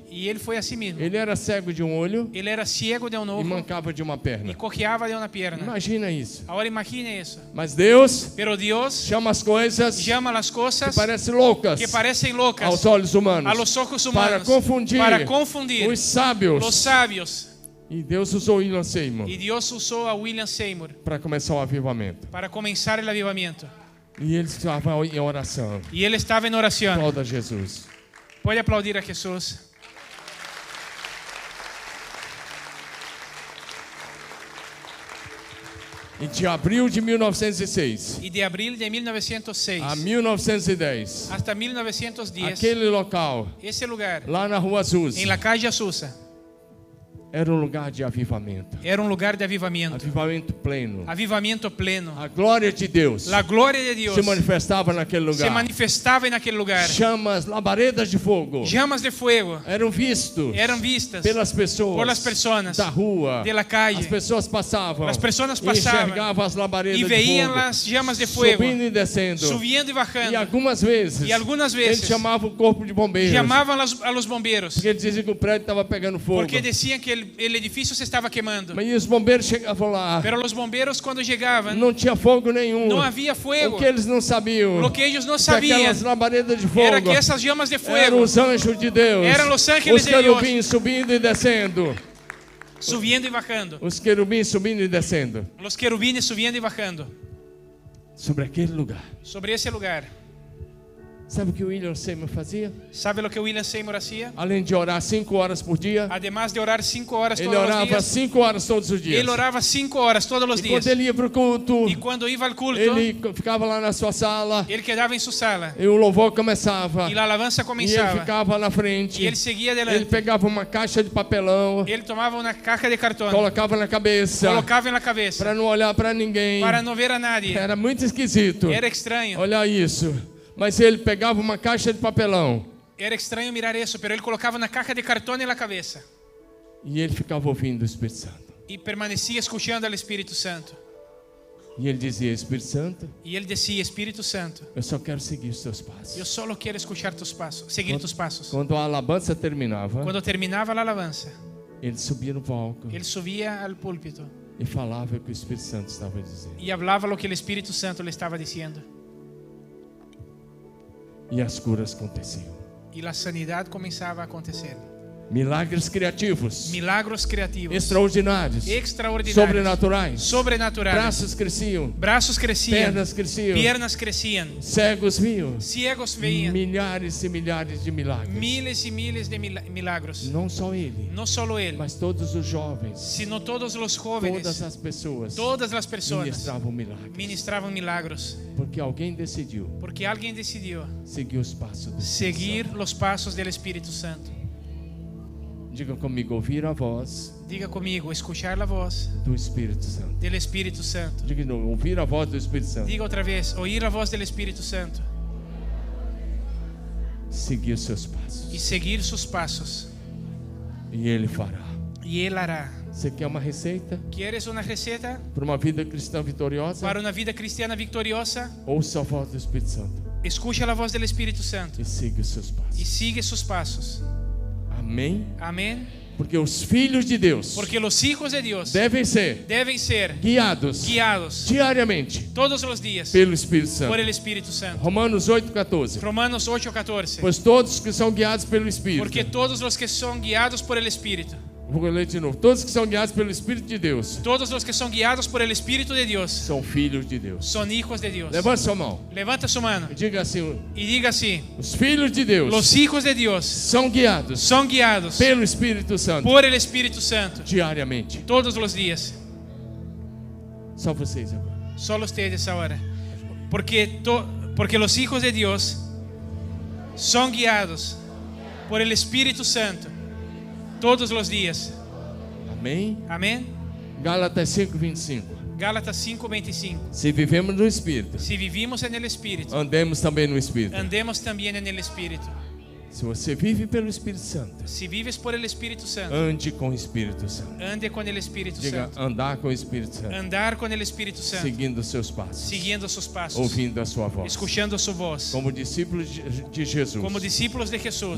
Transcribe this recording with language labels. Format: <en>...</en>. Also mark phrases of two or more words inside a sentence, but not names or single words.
<es>y él fue así mismo.</es> <pt>Ele era cego de um olho</pt> <es>Él era ciego de un</es> <pt>e</pt> <es>ojo</es> <pt>mancava de uma</pt> <es>y</es> <pt>perna.</pt> <es>cojeaba de una pierna.</es> <pt>Imagina isso.</pt> <es>Ahora imagine eso.</es> <pt>Mas Deus</pt> <es>Pero Dios</es> <pt>chama as coisas</pt> <es>llama las que cosas</es> <pt>parecem loucas</pt> <es>que parecen locas</es> <pt>aos olhos humanos</pt> <es>a los ojos</es> <pt>para</pt> <es>humanos</es> <pt>confundir os sábios.</pt> <es>los sabios.</es> <pt>E Deus usou William Seymour</pt> <es>Y Dios usó a William Seymour</es> <pt>para começar o avivamento.</pt> <es>para comenzar el avivamiento.</es> <pt>E ele estava em oração.</pt> <es>Y él estaba en oración.</es> <pt>Aplauda Jesus.</pt> <es>Puede aplaudir a Jesús.</es> <pt>E de abril de 1906</pt> <es>Y de abril de 1906</es> <pt>a 1910,</pt> <es>hasta 1910,</es> <pt>aquele local,</pt> <es>ese lugar,</es> <pt>lá na Rua Azusa,</pt> <es>en la calle Azusa,</es> <pt>era um lugar de avivamento.</pt> <es>era un lugar de avivamiento.</es> <pt>Avivamento pleno.</pt> <es>Avivamiento pleno.</es> <pt>A glória de Deus</pt> <es>La gloria de Dios</es> <pt>se manifestava naquele</pt> <es>se</es> <pt>lugar.</pt> <es>manifestaba en aquel lugar.</es> <pt>Chamas, labaredas de fogo</pt> <es>Llamas de fuego</es> <pt>eram vistos</pt> <es>eran vistas</es> <pt>pelas pessoas</pt> <es>por las personas</es> <pt>da rua.</pt> <es>de la calle.</es> <pt>As pessoas passavam.</pt> <es>Las personas</es> <pt>e pasavam enxergavam as labaredas</pt> <es>y</es> <pt>de</pt> <es>veían</es> <pt>fogo.</pt> <es>las llamas de fuego</es> <pt>Subindo e descendo.</pt> <es>subiendo y</es> <pt>E</pt> <es>bajando.</es> <pt>algumas vezes, E algumas ele vezes chamava o corpo de bombeiros.</pt> <es>Llamaban a los bomberos</es> <pt>Porque ele dizia que o prédio estava pegando fogo.</pt> <es>porque decían que el edificio se estaba quemando.</es> <pt>Mas os bombeiros chegavam lá.</pt> <es>Pero los bomberos cuando llegaban</es> <pt>Não tinha fogo nenhum.</pt> <es>no había fuego.</es> <pt>O que eles não sabiam.</pt> <es>Lo que ellos no que sabían</es> <pt>aquelas labaredas de fogo</pt> <es>era que esas llamas de</es> <pt>eram</pt> <es>fuego</es> <pt>os anjos de Deus. Eram os ángeles os de querubins subindo e descendo.</pt> <es>subiendo y bajando.</es> <pt>Os querubins subindo e descendo.</pt> <es>Los querubines subiendo y bajando</es> <pt>Sobre aquele lugar.</pt> <es>sobre ese lugar.</es> <pt>Sabe o que o William Seymour fazia?</pt> <es>¿Sabe lo que William Seymour hacía?</es> <pt>Além de orar 5 horas por dia,</pt> <es>Además de orar 5 horas</es> <pt>ele</pt> <es>todos los</es> <pt>orava</pt> <es>días,</es> <pt>5 horas todos os dias.</pt> <es>él oraba 5 horas todos los</es> <pt>E</pt> <es>días.</es> <pt>quando ele ia para o culto,</pt> <es>Y cuando iba al culto,</es> <pt>ele ficava lá na sua sala,</pt> <es>él quedaba en su sala</es> <pt>e o louvor começava,</pt> <es>y la alabanza</es> <pt>e ele</pt> <es>comenzaba.</es> <pt>ficava na frente.</pt> <es>Y él seguía</es> <pt>Ele</pt> <es>adelante.</es> <pt>pegava uma caixa de papelão,</pt> <es>Él tomaba una caja de cartón,</es> <pt>colocava na cabeça,</pt> <es>colocaba en la cabeza</es> <pt>para não olhar para ninguém.</pt> <es>para no ver a nadie.</es> <pt>Era muito esquisito.</pt> <es>Era extraño.</es> <pt>Olha isso. Mas ele pegava uma caixa de papelão</pt> <es>Era extraño mirar eso, pero él colocaba una caja de cartón en la cabeza</es> <pt>e ele ficava ouvindo o Espírito Santo.</pt> <es>y permanecía escuchando al Espíritu Santo.</es> <pt>E ele dizia: Espírito Santo,</pt> <es>Y él decía, Espíritu Santo,</es> <pt>eu só quero seguir os teus passos.</pt> <es>yo solo quiero escuchar tus pasos, seguir tus pasos.</es> <pt>Quando a alabança terminava,</pt> <es>Cuando terminaba la alabanza,</es> <pt>ele subia no palco</pt> <es>él subía al púlpito</es> <pt>e falava o que o Espírito Santo estava dizendo.</pt> <es>y hablaba lo que el Espíritu Santo le estaba diciendo.</es> <pt>E as curas aconteciam.</pt> <es>Y la sanidad comenzaba a acontecer.</es> <pt>Milagres criativos,</pt> <es>Milagros creativos,</es> <pt>extraordinários,</pt> <es>extraordinarios,</es> <pt>sobrenaturais.</pt> <es>sobrenaturales.</es> <pt>Braços cresciam,</pt> <es>Brazos crecían,</es> <pt>pernas cresciam,</pt> <es>piernas crecían,</es> <pt>cegos viam.</pt> <es>ciegos veían,</es> <pt>Milhares e milhares de milagres.</pt> <es>miles y miles de milagros.</es> <pt>Não só ele,</pt> <es>No solo él,</es> <pt>mas todos os jovens,</pt> <es>sino todos los</es> <pt>todas</pt> <es>jóvenes,</es> <pt>as pessoas</pt> <es>todas las personas</es> <pt>ministravam milagres.</pt> <es>ministraban milagros,</es> <pt>Porque alguém decidiu</pt> <es>porque alguien decidió</es> <pt>seguir os passos do Espírito</pt> <es>seguir</es> <pt>Santo.</pt> <es>los pasos del Espíritu Santo.</es> <pt>Diga comigo, ouvir a voz</pt> <es>Diga conmigo, escuchar la voz</es> <pt>do Espírito Santo.</pt> <es>del Espíritu Santo.</es> <pt>Diga de novo, ouvir a voz do Espírito Santo.</pt> <es>Diga otra vez, oír la voz del Espíritu Santo</es> <pt>Seguir os seus passos.</pt> <es>y seguir sus pasos.</es> <pt>E Ele fará.</pt> <es>Y Él hará.</es> <pt>Você quer uma receita</pt> <es>¿Quieres una receta</es> <pt>para uma vida cristã vitoriosa?</pt> <es>para una vida cristiana victoriosa?</es> <pt>Ouça a voz do Espírito Santo</pt> <es>Escucha la voz del Espíritu Santo</es> <pt>e siga os seus</pt> <es>y</es> <pt>passos.</pt> <es>sigue sus pasos.</es> <pt>Amém?</pt> <es>Amén.</es> <pt>Porque os filhos de Deus</pt> <es>Porque los hijos de Dios</es> <pt>devem ser</pt> <es>deben ser</es> <pt>guiados</pt> <es>guiados</es> <pt>diariamente</pt> <es>todos los días</es> <pt>pelo Espírito Santo.</pt> <es>por el Espíritu Santo.</es> <pt>Romanos 8,14.</pt> <es>Romanos 8:14.</es> <pt>Pois todos que são guiados pelo Espírito.</pt> <es>Porque todos los que son guiados por el Espíritu,</es> <pt>Vou ler de novo. Todos que são guiados pelo Espírito de Deus</pt> <es>todos los que son guiados por el Espíritu de Dios,</es> <pt>são filhos de Deus.</pt> <es>son hijos de Dios.</es> <pt>Levante sua mão</pt> <es>Levanta su mano</es> <pt>e diga assim:</pt> <es>y diga así:</es> <pt>os filhos de Deus</pt> <es>los hijos de Dios</es> <pt>são guiados</pt> <es>son guiados</es> <pt>pelo Espírito Santo</pt> <es>por el Espíritu Santo</es> <pt>diariamente.</pt> <es>todos los días.</es> <pt>Só vocês agora.</pt> <es>Solo ustedes ahora. Porque los hijos de Dios son guiados por el Espíritu Santo todos los días.</es> <pt>Amém?</pt> <es>Amén.</es> <pt>Gálatas 5:25.</pt> <es>Gálatas 5:25.</es> <pt>Se vivemos no Espírito,</pt> <es>Si vivimos en el Espíritu,</es> <pt>andemos também no Espírito.</pt> <es>andemos también en el Espíritu.</es> <pt>Se você vive pelo Espírito Santo,</pt> <es>Si vives por el Espíritu Santo,</es> <pt>ande com o Espírito Santo.</pt> <es>ande con el Espíritu</es> <pt>Diga,</pt> <es>Santo.</es> <pt>andar com o Espírito Santo,</pt> <es>Andar con el Espíritu Santo,</es> <pt>seguindo os seus passos,</pt> <es>siguiendo sus pasos,</es> <pt>ouvindo a sua voz.</pt> <es>escuchando su voz.</es> <pt>Como discípulos de Jesus,</pt> <es>Como discípulos de Jesús,</es>